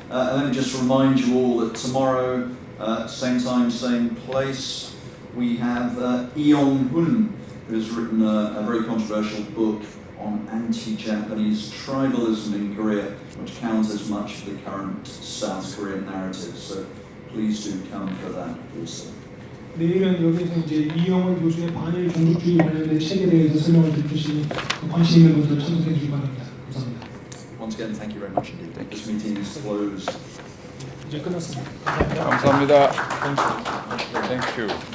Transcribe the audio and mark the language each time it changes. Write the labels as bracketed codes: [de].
[en] And let me just remind you all that tomorrow, same time, same place, we have Eon Hun, who has written a very controversial book on anti-Japanese tribalism in Korea, which counters much of the current South Korean narrative. So please do come for that also. [ko] 내일은 여기서 이제 이영원 교수의 반일 종족주의 관련된 책에 대해서 설명을 듣으시니 관심 있는 분들 참석해 주시기 바랍니다. 감사합니다. [en] Once again, thank you very much indeed. This meeting is closed. [ko] 이제 끝났습니다. 감사합니다. [en] Thank you.